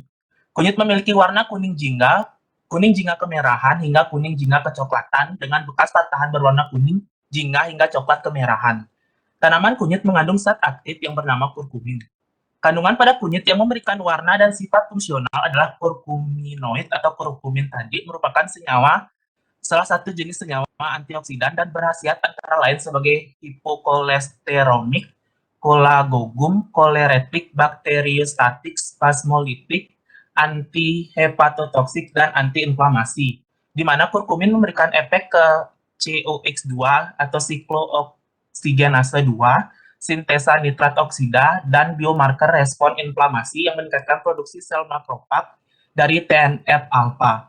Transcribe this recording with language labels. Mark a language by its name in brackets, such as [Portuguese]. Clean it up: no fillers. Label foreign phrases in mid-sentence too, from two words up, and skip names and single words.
[Indonesian] Kunyit memiliki warna kuning jingga kemerahan, hingga kuning jingga kecoklatan, dengan bekas patahan berwarna kuning jingga hingga coklat kemerahan. Tanaman kunyit mengandung zat aktif yang bernama kurkumin. Kandungan pada kunyit yang memberikan warna dan sifat fungsional adalah kurkuminoid atau kurkumin tadi merupakan salah satu jenis senyawa antioksidan dan berkhasiat antara lain sebagai hipokolesteromik, kolagogum, koleretik, bakteriostatik, spasmolitik, antihepatotoksik, dan antiinflamasi. Di mana kurkumin memberikan efek ke COX2 atau siklooksigenase 2, sintesa nitrat oksida, dan biomarker respon inflamasi yang meningkatkan produksi sel makrofag dari TNF-alpha.